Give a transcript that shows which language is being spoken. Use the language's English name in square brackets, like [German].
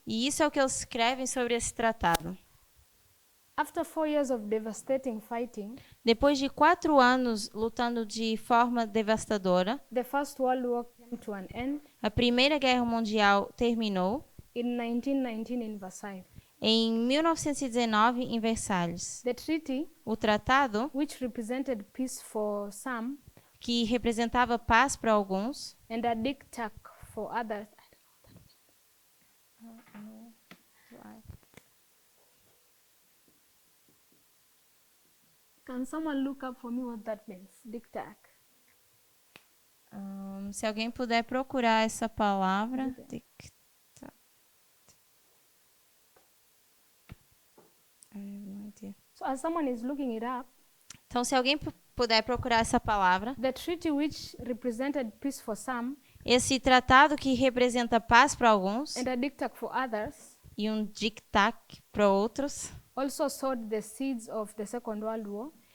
[Portuguese] E isso é o que eles escrevem sobre esse tratado. [English] After 4 years of devastating fighting, [Portuguese] Depois de 4 anos lutando de forma devastadora, [English] the First World War came to an end [Portuguese] a Primeira Guerra Mundial terminou [English] in 1919 in Versailles. [Portuguese] em 1919 em Versalhes. [English] The treaty, [Portuguese] O tratado, [English] which represented peace for some [Portuguese] que representava paz para alguns [English] and a diktat for others. Can someone look up for me what that means? Diktat. [Portuguese] Se alguém puder procurar essa palavra. [English] I have no idea. So as someone is looking it up, [Portuguese] Então, se alguém puder procurar essa palavra, [English] the treaty which represented peace for some [Portuguese] esse tratado que representa paz para alguns [English] and a diktat for others [Portuguese] e um diktat para outros, [English] also sowed the seeds of the Second World War.